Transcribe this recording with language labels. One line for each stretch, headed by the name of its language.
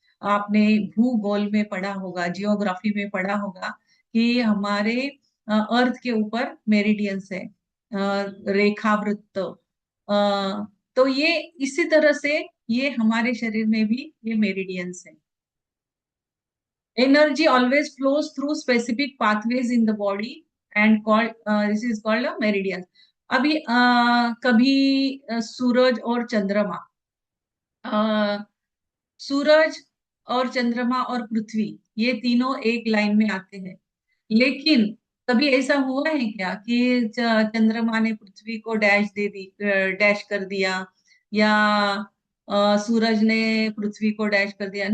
Hindi: आपने भूगोल में पढ़ा होगा, जियोग्राफी में पढ़ा होगा कि हमारे अर्थ के ऊपर मेरिडियंस है, रेखावृत्त। तो ये इसी तरह से ये हमारे शरीर में भी ये मेरिडियंस है।
English: Energy always flows through specific pathways in the body and this is called a meridian.
Hindi: अभी कभी सूरज और चंद्रमा, सूरज और चंद्रमा और पृथ्वी ये तीनों एक लाइन में आते हैं। लेकिन कभी ऐसा हुआ है क्या कि चंद्रमा ने पृथ्वी को डैश कर दिया, या सूरज ने पृथ्वी को डैश कर दिया?